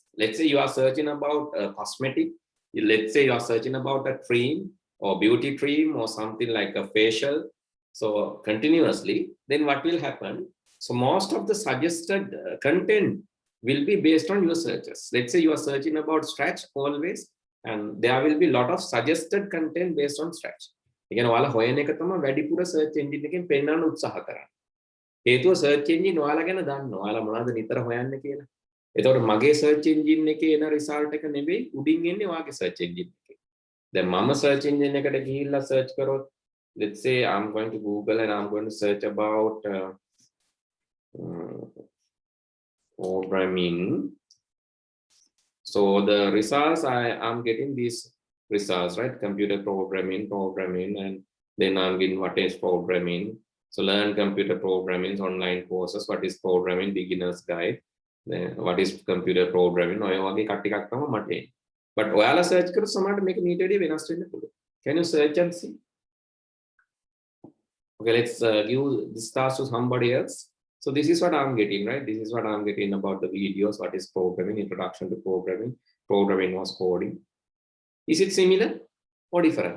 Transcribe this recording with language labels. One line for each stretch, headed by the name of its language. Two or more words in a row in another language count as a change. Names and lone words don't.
English: Let's say you are searching about cosmetic. Let's say you are searching about a cream or beauty cream or something like a facial. So continuously, then what will happen? So most of the suggested content will be based on your searches. Let's say you are searching about stretch always, and there will be a lot of suggested content based on stretch. Again,
Sinhala: ඔයාලා හොයන එක තමයි වැඩිපුර
English: search engine
Sinhala: එකෙන් පෙන්වන්න උත්සාහ කරන්නේ. හේතුව
English: search engine
Sinhala: ඔයාලා ගැන දන්නවා. ඔයාලා මොනවද නිතර හොයන්නේ කියලා. එතකොට මගේ
English: search engine
Sinhala: එකේ එන result එක නෙවෙයි උඩින් එන්නේ ඔයාගේ
English: search engine
Sinhala: එකේ. දැන් මම
English: search engine
Sinhala: එකට ගිහිල්ලා search කරොත්,
English: let's say I'm going to Google and I'm going to search about programming. So the results I'm getting these results, right? Computer programming, and then I'm getting what is programming. So learn computer programming, online courses, what is programming, beginner's guide, then what is computer programming.
Sinhala: ඔය වගේ කට් එකක් තමයි මට එන්නේ. But ඔයාලා search කරොත් සමහරට මේක මීට වඩා වෙනස් වෙන්න පුළුවන්.
English: Can you search and see? Okay, let's give this task to somebody else. So this is what I'm getting, right? This is what I'm getting about the videos. What is programming? Introduction to programming. Programming was coding. Is it similar or different?